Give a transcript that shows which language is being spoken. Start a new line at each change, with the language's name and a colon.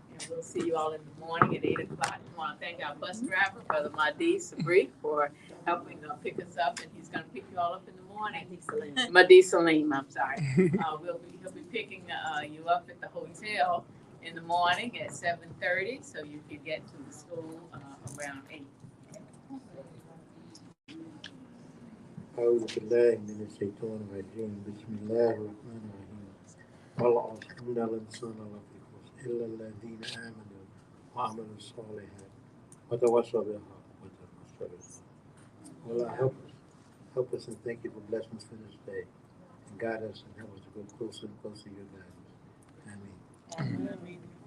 English: We'll see you all in the morning at 8 o'clock. I want to thank our bus driver, Brother Mahdi Sabri, for helping pick us up, and he's going to pick you all up in the morning. Mahdi Salim, I'm sorry. He'll be picking you up at the hotel in the morning at 7:30, so you can get to the school around 8.
Arabic: أعوذ بالله من الشيطان الرجيم بسم الله الرحمن الرحيم والعصر إن الإنسان لفي خسر إلا الذين آمنوا وعملوا الصالحات وتواصوا بالحق وتواصوا بالصبر.
English: Allah help us and thank you for blessing us for this day and guide us and help us to go closer and closer to your guidance. Amen.